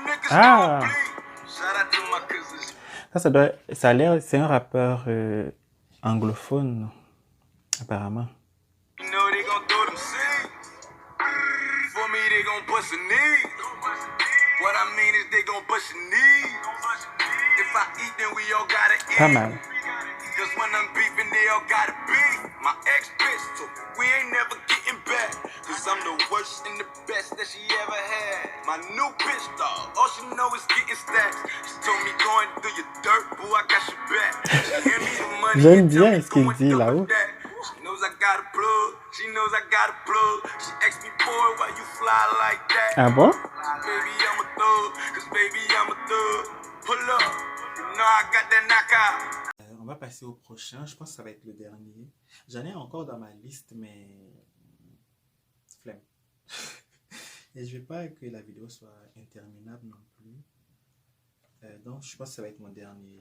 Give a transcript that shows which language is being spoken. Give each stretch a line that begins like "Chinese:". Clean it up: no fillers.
French: Ah! Ça a l'air, c'est un rappeur anglophone, apparemment.
English: You know they gon' throw them seeds. For me, they gon' bust a knee. What I mean is they gon' bust a knee. If I eat, then we all gotta eat.
French: Pas mal.
English: Cause when I'm beefing, they all gotta beef. My ex-bitch told me we ain't never getting back. Cause I'm the worst and the best that she ever had. My new bitch, dog, all she know is getting stacks. She told me going through your dirt, boo, I got your back. She hand me the money.
French: J'aime bien ce qu'il dit là-haut.
English: She knows I got a plug. She knows I got a plug. She asked me, boy, why you fly like that?
French: Ah bon?
English: Baby, I'm a thug. Cause baby, I'm a thug. Pull up. You know I got that knockout.
French: On va passer au prochain. Je pense que ça va être le dernier. J'en ai encore dans ma liste, mais flemme. Et je ne veux pas que la vidéo soit interminable non plus. Donc, je pense que ça va être mon dernier.